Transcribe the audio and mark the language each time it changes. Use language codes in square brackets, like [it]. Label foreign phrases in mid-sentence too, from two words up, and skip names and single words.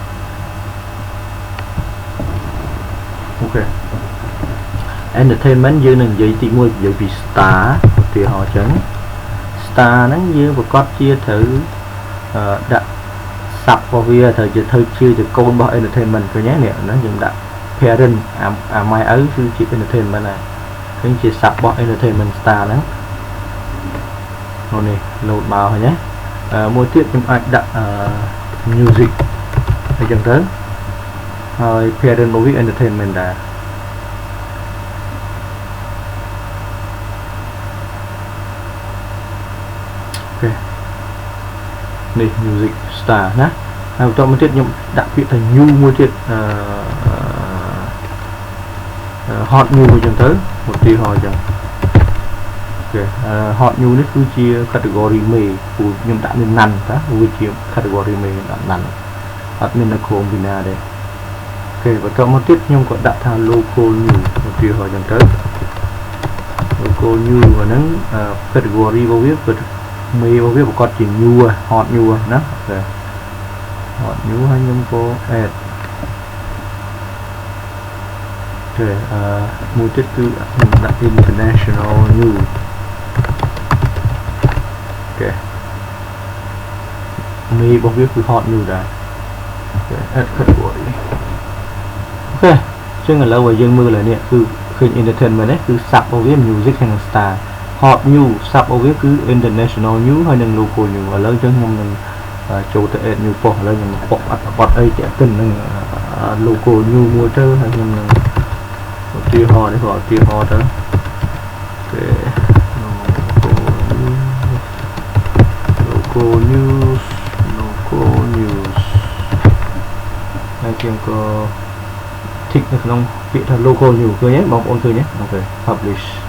[km] អូខេ entertainment យើងនឹងនិយាយទី1និយាយពី star ឧទាហរណ៍ចឹង star ហ្នឹងយើងប្រកាសជាត្រូវដាក់ sub របស់វាត្រូវជាកូនរបស់ entertainment ឃើញទេនេះហ្នឹងយើងដាក់ parent អាម៉ែឪគឺជា entertainment ហើយឃើញជា sub របស់ entertainment star ហ្នឹង នោះនេះ load មកឃើញទេមួយទៀតខ្ញុំអាចដាក់ music អញ្ចឹងទៅហើយ parent movie entertainment ដែរអូខេនេះ [en] music star [km] ណាហើយបន្តមកទៀតខ្ញុំដាក់ពាក្យថា new មួយទៀត [en] hot new [km] អញ្ចឹងទៅឧទាហរណ៍អញ្ចឹងអូខេ [en] hot new [km] នេះគឺជា category មេពូខ្ញុំដាក់មាន ណាន់តាវាជា category មេដាក់ណាន់អត់មាននៅក្រុមពីណាទេអូខេបន្តមកទៀតខ្ញុំក៏ដាក់ថា [en] local new [km] ឧទាហរណ៍អញ្ចឹងទៅ [en] local new [km] អាហ្នឹង category របស់វាគឺមេរបស់វាប្រកាសជា [en] new hot new [km] ណាអូខេ [en] hot new [km] ហើយខ្ញុំក៏ add អូខេមួយទៀតគឺដាក់ [en] international new [km] អូខេមេរបស់វាគឺ [en] hot new [km] ដែរអូខេ [en] add category [km] អូខេចឹងឥឡូវឲ្យយើងមើលឡើយនេះគឺឃើញ entertainment នេះគឺ sub របស់វា music ហើយនិង [en] star hot new [km] sub របស់វាគឺ [en] international new [km] ហើយនិង [en] local new [km] ឥឡូវចឹងខ្ញុំនឹងចូលទៅ [en] add new post [km] ឥឡូវខ្ញុំប៉ុកអត្ថបទអីទាក់ទិននឹង [en] local new [km] មួយទៅហើយខ្ញុំនឹងឧទាហរណ៍នេះក៏ឧទាហរណ៍ទៅគេ [en] local news [km] ហើយខ្ញុំក៏ tick នៅក្នុងពាក្យថា [en] local news [km] ឃើញទេបងប្អូនឃើញទេអូខេ publish